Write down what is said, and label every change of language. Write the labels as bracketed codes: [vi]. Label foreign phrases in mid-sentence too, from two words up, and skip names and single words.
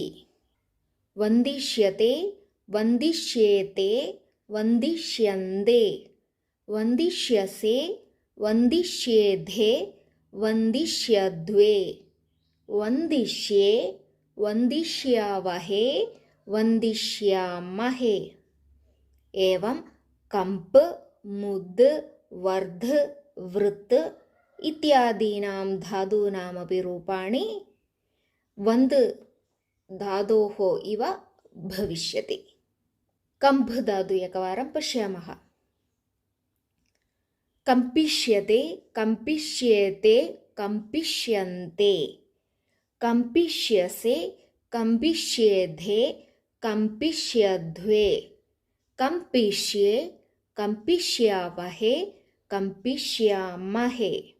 [sa] വന്ദിഷ്യത്തെ, വന്ദിഷ്യേത്തെ, വന്ദിഷ്യന്തേ, വന്ദിഷ്യസേ, വന്ദിഷ്യേധേ, വന്ദിഷ്യദ്വേ, വന്ദിഷ്യേ, വന്ദിഷ്യാവഹേ, വന്ദിഷ്യാമഹേ. एवं कंप, मुद्, वर्ध, वृत् इत्यादीनां धातूनामपि रूपाणि वन्द् धातोः इव भविष्यति. कम्प् धातु एकवारं पश्यामः. कम्पिष्यते, कम्पिष्येते, कम्पिष्यन्ते, कम्पिष्यसे, कम्पिष्येधे, कम्पिष्यद्वे, कम्पिष्ये, कम्पिष्यावहे, कम्पिष्यामहे.